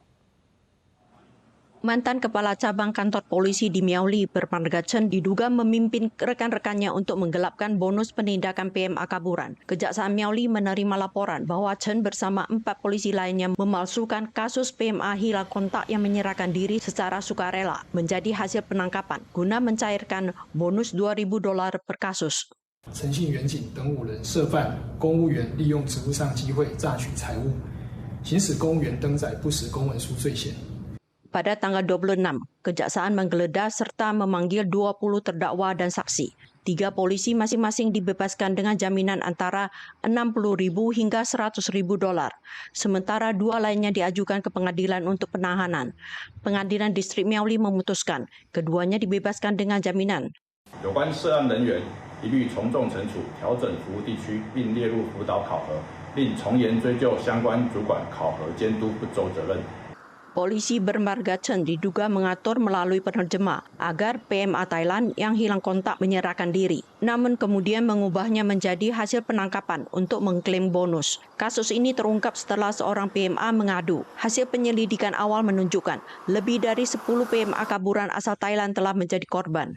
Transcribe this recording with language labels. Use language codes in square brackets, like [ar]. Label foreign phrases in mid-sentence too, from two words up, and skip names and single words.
[id] Mantan Kepala Cabang Kantor Polisi di Miauli, Bermarga Chen, diduga memimpin rekan-rekannya untuk menggelapkan bonus penindakan PMA Kaburan. Kejaksaan Miauli menerima laporan bahwa Chen bersama 4 polisi lainnya memalsukan kasus PMA hilang kontak yang menyerahkan diri secara sukarela menjadi hasil penangkapan guna mencairkan bonus $2,000 per kasus. [zh] 陈姓员警等5人涉犯公务员利用职务上机会榨取财物、行使公务员登载不实公文书罪嫌。 [id] Pada tanggal 26, Kejaksaan menggeledah serta memanggil 20 terdakwa dan saksi. 3 polisi masing-masing dibebaskan dengan jaminan antara $60.000 hingga $100.000. Sementara 2 lainnya diajukan ke pengadilan untuk penahanan. Pengadilan Distrik Miauli memutuskan keduanya dibebaskan dengan jaminan. [zh] 有关涉案人员一律从重惩处，调整服务地区，并列入辅导考核，另从严追究相关主管考核监督不周责任。 [id] Polisi Bermarga Chen diduga mengatur melalui penerjemah agar PMA Thailand yang hilang kontak menyerahkan diri, namun kemudian mengubahnya menjadi hasil penangkapan untuk mengklaim bonus. Kasus ini terungkap setelah seorang PMA mengadu. Hasil penyelidikan awal menunjukkan lebih dari 10 PMA Kaburan asal Thailand telah menjadi korban.